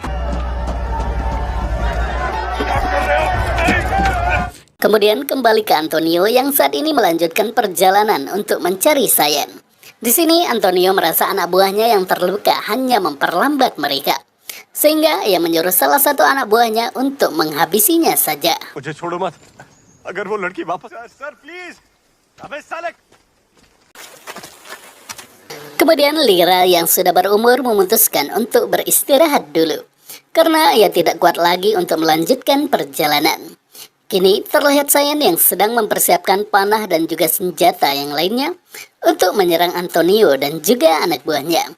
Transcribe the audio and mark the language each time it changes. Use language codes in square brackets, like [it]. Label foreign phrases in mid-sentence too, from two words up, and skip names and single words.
[id] Kemudian kembali ke Antonio yang saat ini melanjutkan perjalanan untuk mencari Sayen. Di sini Antonio merasa anak buahnya yang terluka hanya memperlambat mereka, sehingga ia menyuruh salah satu anak buahnya untuk menghabisinya saja. [hi] मुझे छोड़ो मत। अगर वो लड़की वापस [en] sir please. [hi] अबे साले। [id] Kemudian Lira yang sudah berumur memutuskan untuk beristirahat dulu, karena ia tidak kuat lagi untuk melanjutkan perjalanan. Kini terlihat Sayen yang sedang mempersiapkan panah dan juga senjata yang lainnya untuk menyerang Antonio dan juga anak buahnya.